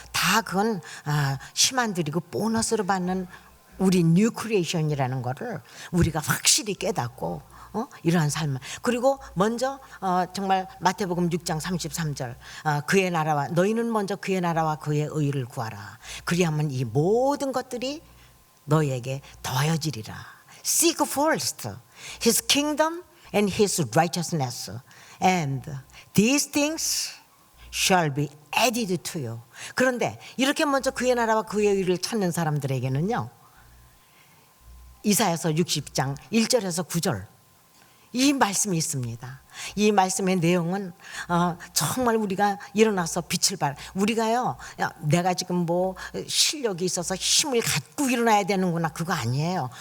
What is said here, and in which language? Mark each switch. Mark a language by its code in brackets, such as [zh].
[ko] 다 그건 힘 안 들이고 보너스로 받는 우리 뉴 크리에이션이라는 거를 우리가 확실히 깨닫고 이러한 삶을. 그리고 먼저 정말 마태복음 6장 33절 그의 나라와 너희는 먼저 그의 나라와 그의 의를 구하라. 그리하면 이 모든 것들이 너희에게 더하여지리라. [en] Seek first His kingdom and His righteousness, and these things shall be added to you. [ko] 그런데 이렇게 먼저 그의 나라와 그의 의를 찾는 사람들에게는요, 이사야서 60장 1절에서 9절 이 말씀이 있습니다. 이 말씀의 내용은 정말 우리가 일어나서 빛을 발하. 우리가요, 내가 지금 뭐 실력이 있어서 힘을 갖고 일어나야 되는구나, 그거 아니에요.